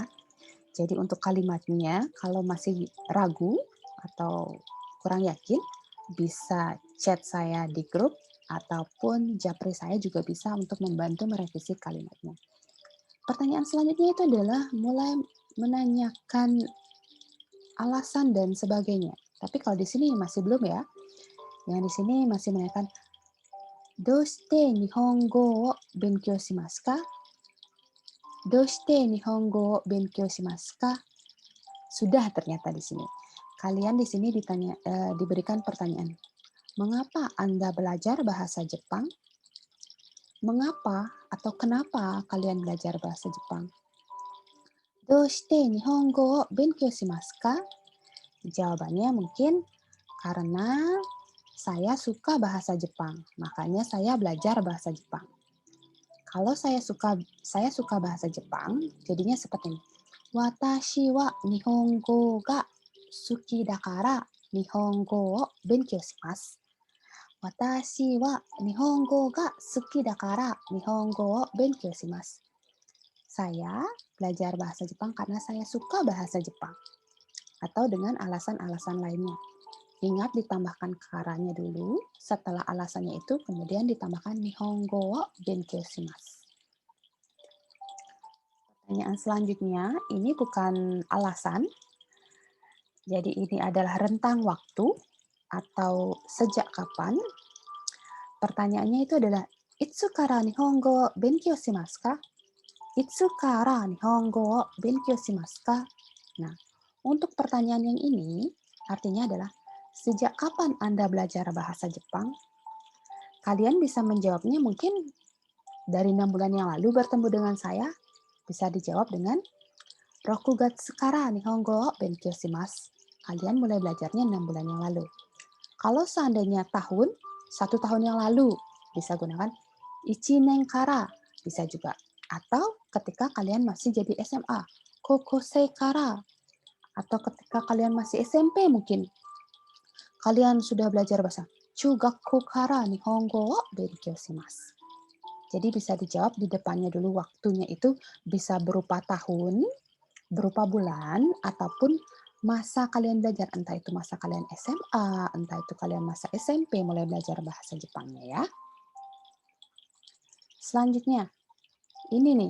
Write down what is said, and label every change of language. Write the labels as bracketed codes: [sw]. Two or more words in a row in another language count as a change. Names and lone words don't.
[id] Jadi untuk kalimatnya, kalau masih ragu atau kurang yakin, bisa chat saya di grup ataupun japri saya juga bisa untuk membantu merevisi kalimatnya. Pertanyaan selanjutnya itu adalah mulai menanyakan alasan dan sebagainya. Tapi kalau di sini masih belum ya. Yang di sini masih menanyakan [ja] どうして日本語を勉強しますか? どうして日本語を勉強しますか? [id] Sudah ternyata di sini. Kalian di sini diberikan pertanyaan. Mengapa Anda belajar bahasa Jepang? Mengapa atau kenapa kalian belajar bahasa Jepang? [ja] どうして日本語を勉強しますか? [id] Jawabannya mungkin karena saya suka bahasa Jepang, makanya saya belajar bahasa Jepang. Kalau saya suka bahasa Jepang, jadinya seperti ini. [ja] 私は日本語が好きだから日本語を勉強します. 私は日本語が好きだから日本語を勉強します. [id] Saya belajar bahasa Jepang karena saya suka bahasa Jepang. Atau dengan alasan-alasan lainnya. Ingat ditambahkan karanya dulu, setelah alasannya itu kemudian ditambahkan [ja] 日本語を勉強します. [id] Pertanyaan selanjutnya, ini bukan alasan, jadi ini adalah rentang waktu atau sejak kapan. Pertanyaannya itu adalah [ja] いつから日本語を勉強しますか? いつから日本語を勉強しますか? [id] Nah, untuk pertanyaan yang ini, Artinya adalah, sejak kapan Anda belajar bahasa Jepang? Kalian bisa menjawabnya mungkin dari 6 bulan yang lalu bertemu dengan saya, bisa dijawab dengan [ja] 六月から日本語を勉強します. [id] Kalian mulai belajarnya 6 bulan yang lalu. Kalau seandainya tahun, 1 tahun yang lalu, bisa gunakan [ja] 一年から, [id] bisa juga. Atau ketika kalian masih jadi SMA, [ja] 高校生から. [id] Atau ketika kalian masih SMP mungkin, kalian sudah belajar bahasa [ja] 中学校から日本語を勉強します. [id] Jadi bisa dijawab di depannya dulu, waktunya itu bisa berupa tahun, berupa bulan, ataupun masa kalian belajar. Entah itu masa kalian SMA, entah itu kalian masa SMP mulai belajar bahasa Jepangnya ya. Selanjutnya, ini nih.